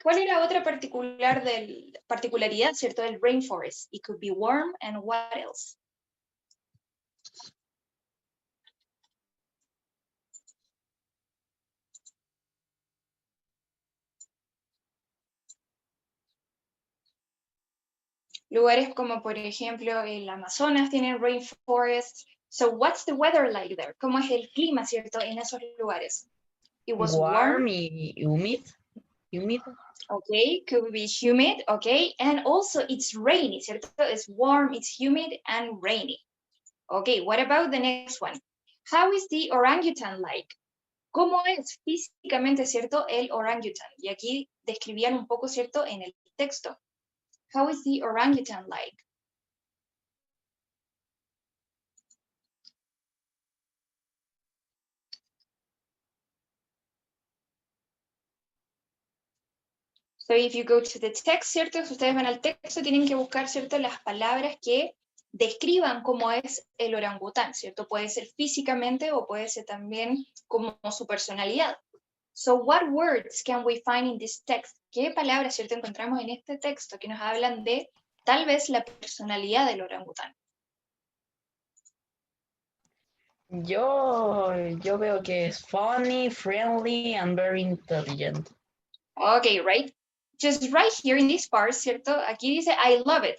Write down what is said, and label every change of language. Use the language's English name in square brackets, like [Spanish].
[Spanish] ¿Cuál era otra particularidad, ¿cierto? Del rainforest. [English] It could be warm, and what else? [Spanish] Lugares como, por ejemplo, el Amazonas tienen rainforest. [English] So what's the weather like there? [Spanish] ¿Cómo es el clima, ¿cierto? En esos lugares. [English] It was warm. Y humid. Humid. Okay, could be humid, okay, and also it's rainy, ¿cierto? It's warm, it's humid, and rainy. Okay, what about the next one? How is the orangutan like? [Spanish] ¿Cómo es físicamente, cierto, el orangutan? Y aquí describían un poco, cierto, en el texto. [English] How is the orangutan like? So if you go to the text, [Spanish] ¿cierto? Si ustedes van al texto, tienen que buscar, ¿cierto?, las palabras que describan cómo es el orangután, ¿cierto? Puede ser físicamente o puede ser también como su personalidad. [English] So what words can we find in this text? [Spanish] ¿Qué palabras, ¿cierto?, encontramos en este texto que nos hablan de tal vez la personalidad del orangután? Yo veo que es [English] funny, friendly, and very intelligent. Okay, right. Just right here in this part, ¿cierto? [Spanish] Aquí dice, [English] I love it.